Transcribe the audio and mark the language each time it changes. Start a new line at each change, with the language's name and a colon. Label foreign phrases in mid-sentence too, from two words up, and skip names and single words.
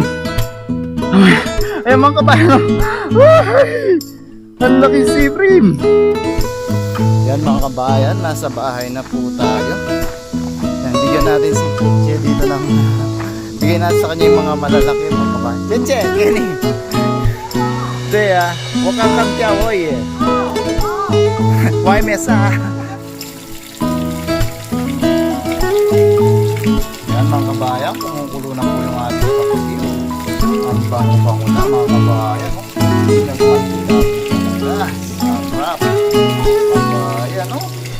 Filipino: Ay mga kabayan. Ang laki si Brim. Yan mga kabayan, nasa bahay na po tayo. Yan, bigyan natin si Cheche dito lang. Bigyan natin sa kanya yung mga malalaki mga kabayan. Cheche,
Chinese: gini. 对呀、我刚刚钓而已，外面 sa.
Filipino: Yan mga kabayan, kumukulo na po yung ating kapatid. Ang bango-bango na mga kabayan. Sarap. Kabayan, no?